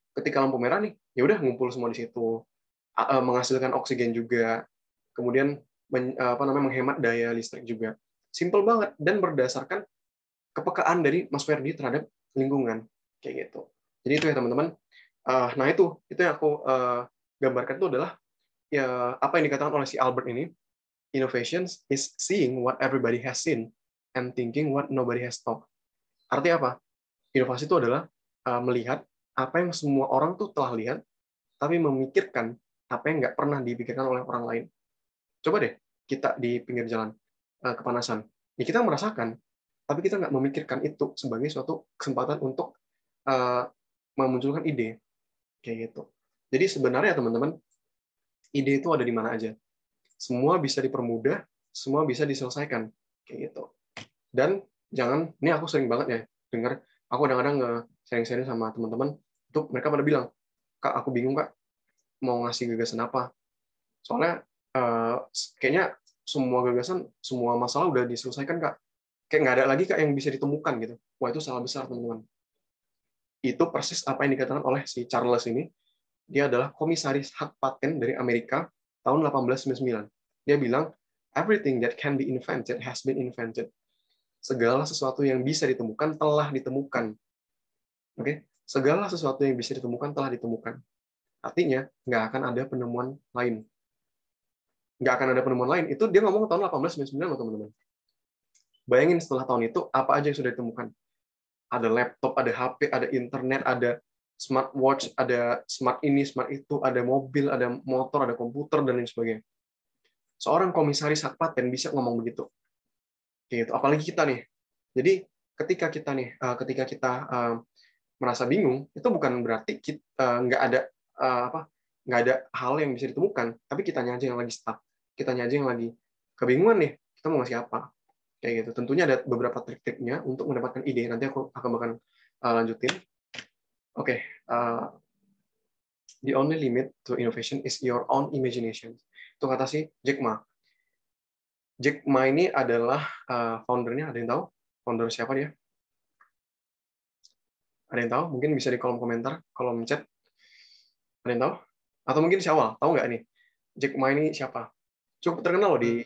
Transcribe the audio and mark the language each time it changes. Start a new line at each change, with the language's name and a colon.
Indonesian: Ketika lampu merah nih, ya udah ngumpul semua di situ, menghasilkan oksigen juga, kemudian menghemat daya listrik juga. Simple banget dan berdasarkan kepekaan dari Mas Ferdi terhadap lingkungan kayak gitu. Jadi itu ya teman-teman. Nah itu yang aku gambarkan itu adalah ya apa yang dikatakan oleh si Albert ini.
English: Innovation is seeing what everybody has seen and thinking what nobody has thought.
Indonesian: Artinya apa? Inovasi itu adalah melihat apa yang semua orang tuh telah lihat, tapi memikirkan apa yang nggak pernah dipikirkan oleh orang lain. Coba deh kita di pinggir jalan kepanasan, ya kita merasakan, tapi kita nggak memikirkan itu sebagai suatu kesempatan untuk memunculkan ide kayak gitu. Jadi sebenarnya teman-teman, ide itu ada di mana aja. Semua bisa dipermudah, semua bisa diselesaikan kayak gitu. Dan jangan, ini aku sering banget ya dengar, aku kadang-kadang sharing-sharing sama teman-teman, itu mereka pada bilang, Kak, aku bingung Kak, mau ngasih gagasan apa. Soalnya kayaknya semua gagasan, semua masalah udah diselesaikan Kak. Kayak nggak ada lagi Kak yang bisa ditemukan gitu. Wah, itu salah besar teman-teman. Itu persis apa yang dikatakan oleh si Charles ini. Dia adalah komisaris hak paten dari Amerika tahun 1899. Dia bilang,
English: everything that can be invented has been invented.
Indonesian: Segala sesuatu yang bisa ditemukan telah ditemukan. Oke, segala sesuatu yang bisa ditemukan telah ditemukan. Artinya, nggak akan ada penemuan lain. Nggak akan ada penemuan lain. Itu dia ngomong tahun 1899 loh, teman-teman. Bayangin setelah tahun itu, apa aja yang sudah ditemukan. Ada laptop, ada HP, ada internet, ada smartwatch, ada smart ini, smart itu, ada mobil, ada motor, ada komputer, dan lain sebagainya. Seorang komisaris hak paten bisa ngomong begitu. Gitu. Apalagi kita nih. Jadi ketika kita merasa bingung, itu bukan berarti kita nggak ada hal yang bisa ditemukan, tapi kitanya aja yang lagi stuck, kitanya aja yang lagi kebingungan nih, kita mau ngasih apa, kayak gitu. Tentunya ada beberapa trik-triknya untuk mendapatkan ide. Nanti aku akan lanjutin.
English: Oke, the only limit to innovation is your own imagination.
Indonesian: Itu kata si Jack Ma. Jack Ma ini adalah foundernya. Ada yang tahu? Founder siapa dia? Ada yang tahu? Mungkin bisa di kolom komentar, kolom chat. Ada yang tahu? Atau mungkin si awal, tahu nggak nih? Jack Ma ini siapa? Cukup terkenal loh di...